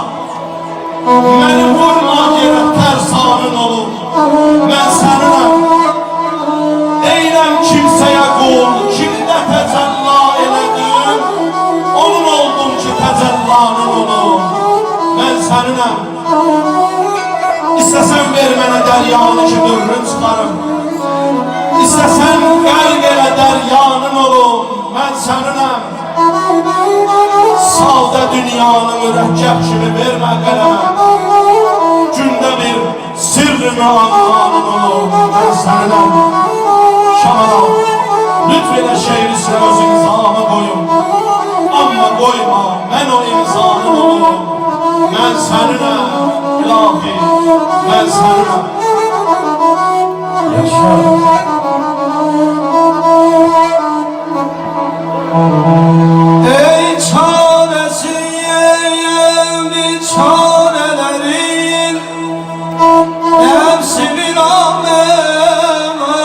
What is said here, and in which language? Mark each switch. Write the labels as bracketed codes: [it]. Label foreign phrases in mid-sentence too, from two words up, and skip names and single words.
[tr] Beni vurma yere ters ağrın olur ben seninle. Eylem kimseye kul kimde tecella eledim. Onun oldum ki tecellanın olur ben seninle. [az] İstesen ver mənə dəryanı ki dövrün çıxarım. İstesen qərq elə dəryanın olum mən seninle. Salda dünyanı mürəkkəb kimi vermə qələmə. Gündə bir sirrimi anmanın olum mən seninle. Şamala lütf elə şehir üstə öz imzamı koyum. Amma koyma mən o imzanın olum mən seninle. [tr] İlahi ben seninle. Yaşa. Ey çaresi bir çarelerin nefsi bir amen.